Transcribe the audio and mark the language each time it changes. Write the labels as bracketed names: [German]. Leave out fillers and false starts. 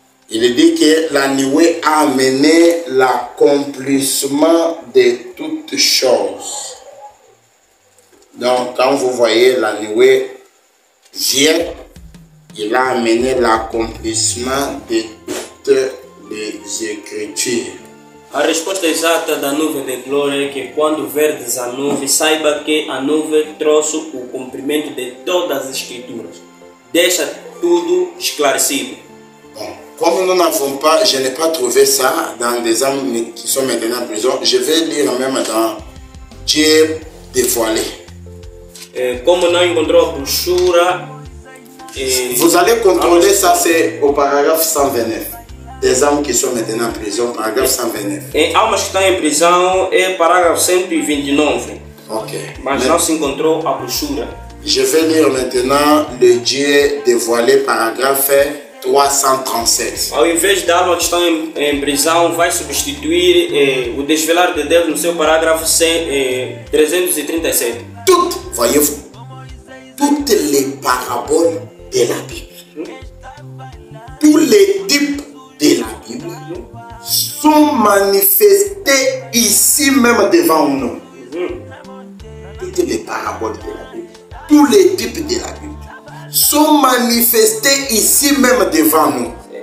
[French] Il dit que la nuée a amené l'accomplissement de toutes choses. Donc, quand vous voyez la nuée vient, il a amené l'accomplissement de toutes les Écritures. [Portuguese] A resposta exata da nuvem de glória é que quando verdes a nuvem, saiba que a nuvem trouxe o cumprimento de todas as escrituras. Deixa tudo esclarecido. [French] Bon, comme nous n'avons pas, je n'ai pas trouvé ça dans des hommes qui sont maintenant en prison, je vais lire même dans Dieu dévoilé. [Portuguese] Como não encontrou a brochura... [French] Vous allez contrôler ça, c'est au paragraphe 129. Des hommes qui sont maintenant en prison, paragraphe 129. [Portuguese] Em almas que estão em prisão é parágrafo 129. Ok. Mas não se encontrou a brochura. [French] Je vais lire maintenant le Dieu dévoilé, paragraphe 337. [Portuguese] Ao invés da alma que estão em prisão, vai substituir o desvelar de Deus no seu parágrafo 337. [French] Toutes, voyez-vous, toutes les paraboles de la Bible, tous les types de la Bible sont manifestés ici même devant nous. Toutes les paraboles de la Bible, tous les types de la Bible sont manifestés ici même devant nous.